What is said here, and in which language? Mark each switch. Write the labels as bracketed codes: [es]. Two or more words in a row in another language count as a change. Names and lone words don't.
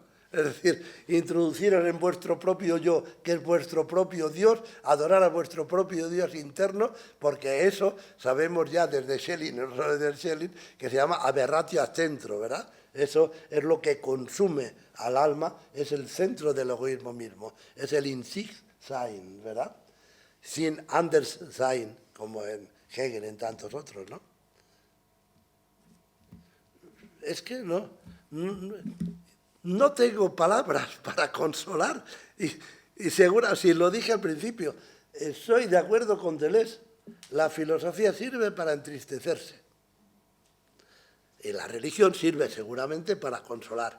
[es] Es decir, introduciros en vuestro propio yo, que es vuestro propio Dios, adorar a vuestro propio Dios interno, porque eso sabemos ya desde Schelling, que se llama [la] aberratio a centro, [es] ¿verdad? Eso es lo que consume al alma, es el centro del egoísmo mismo, es el [de] in sich sein, [es] ¿verdad? [de] Sin anders sein, [es] como en Hegel, en tantos otros, ¿no? Es que no tengo palabras para consolar. Y seguro, si lo dije al principio, estoy de acuerdo con Deleuze. La filosofía sirve para entristecerse. Y la religión sirve seguramente para consolar.